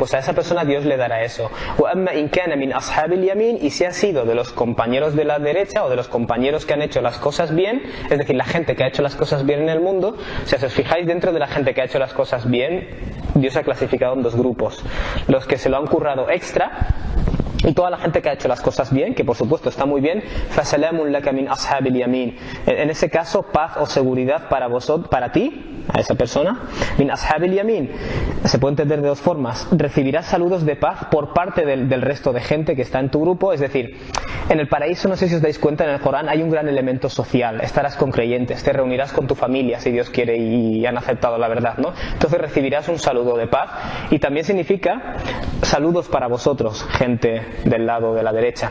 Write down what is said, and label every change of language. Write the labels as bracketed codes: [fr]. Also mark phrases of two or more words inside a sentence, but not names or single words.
[es] Pues a esa persona Dios le dará eso. Y si ha sido de los compañeros de la derecha, o de los compañeros que han hecho las cosas bien, es decir, la gente que ha hecho las cosas bien en el mundo, si os fijáis, dentro de la gente que ha hecho las cosas bien, Dios ha clasificado en dos grupos: los que se lo han currado extra, y toda la gente que ha hecho las cosas bien, que por supuesto está muy bien, [ar] فَسَلَامٌ لَكَ مِنْ أَصْحَابِ الْيَمِينَ. [es] En ese caso, paz o seguridad para vosotros, para ti, a esa persona. [ar] من أصحاب اليمين, [es] se puede entender de dos formas: recibirás saludos de paz por parte del resto de gente que está en tu grupo. Es decir, en el paraíso, no sé si os dais cuenta, en el Corán hay un gran elemento social. Estarás con creyentes, te reunirás con tu familia si Dios quiere y han aceptado la verdad, ¿no? Entonces recibirás un saludo de paz, y también significa saludos para vosotros, gente del lado de la derecha.